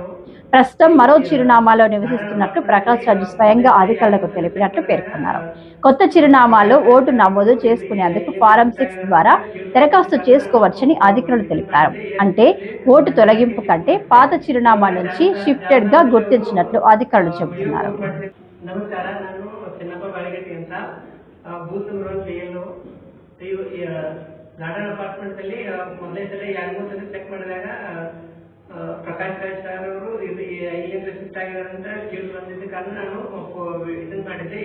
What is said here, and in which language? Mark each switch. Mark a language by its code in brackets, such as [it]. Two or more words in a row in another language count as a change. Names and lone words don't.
[te] ప్రస్తుతం మరో చిరునామాలో నివసిస్తున్నట్లు ప్రకాష్ రాజ్ స్వయంగా అధికారులకు తెలిపినట్లు పేర్కొన్నారు. కొత్త చిరునామాలో ఓటు నమోదు చేసుకునేందుకు ఫారం 6 ద్వారా దరఖాస్తు చేసుకోవచ్చని అధికారులు తెలిపారు. అంటే ఓటు తొలగింపు కంటే పాత చిరునామా నుంచి షిఫ్టెడ్ గా గుర్తించినట్లు అధికారులు చెబుతున్నారు. [kn] ಗಾರ್ಡನ್ ಅಪಾರ್ಟ್ಮೆಂಟ್ ಅಲ್ಲಿ ಮೊದಲನೇ ಸಲ 2-3 ಸಲ ಚೆಕ್ ಮಾಡಿದಾಗ ಪ್ರಕಾಶ್ ರಾಜ್ ಸರ್ ಅವರು ಇಲ್ಲಿಂದ ಶಿಫ್ಟ್ ಆಗಿದ್ದಾರೆ ಅಂತ ಕೇಳಿ ಬಂದಿದ್ದ ಕಾರಣ ನಾನು ಇದನ್ನ ಮಾಡಿದ್ದೆ.